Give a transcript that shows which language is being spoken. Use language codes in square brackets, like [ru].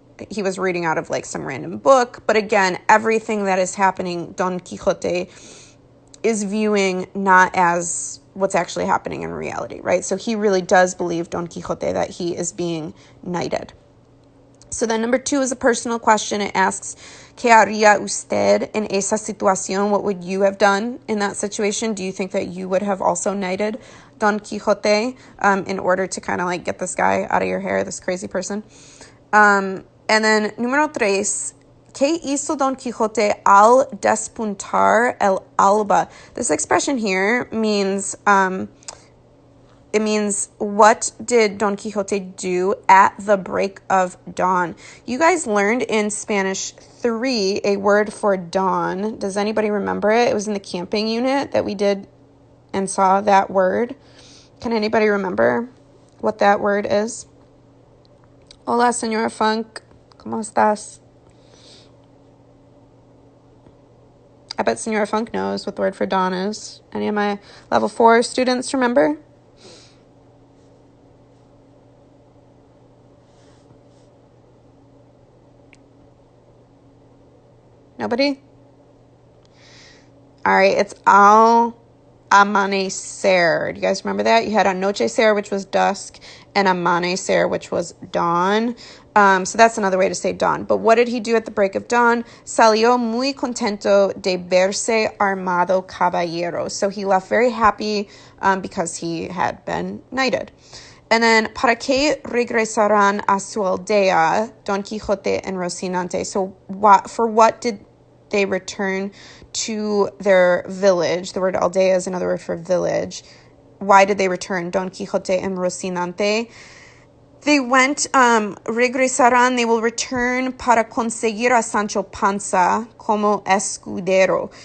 [en] He was reading out of like some random book. But again, everything that is happening, Don Quixote is viewing not as what's actually happening in reality, right? So he really does believe, Don Quixote, that he is being knighted. So then number 2 is a personal question. It asks, [es] ¿Qué haría usted en esa situación? [en] What would you have done in that situation? Do you think that you would have also knighted Don Quixote in order to kind of like get this guy out of your hair, this crazy person? And then [es] número 3, ¿Qué hizo Don Quixote al despuntar el alba? [en] This expression here means... it means, what did Don Quixote do at the break of dawn? You guys learned in Spanish 3 a word for dawn. Does anybody remember it? It was in the camping unit that we did and saw that word. Can anybody remember what that word is? [es] Hola, Señora Funk. ¿Cómo estás? [en] I bet Señora Funk knows what the word for dawn is. Any of my level 4 students remember? Nobody? All right, it's al amanecer. Do you guys remember that? You had anochecer, which was dusk, and amanecer, which was dawn. So that's another way to say dawn. But what did he do at the break of dawn? [es] Salió muy contento de verse armado caballero. [en] So he left very happy because he had been knighted. And then, [es] ¿para qué regresarán a su aldea, Don Quixote and Rocinante? [en] So for what did they return to their village? The word aldea is another word for village. Why did they return, Don Quixote and Rocinante? They went, regresarán, they will return [es] para conseguir a Sancho Panza como escudero.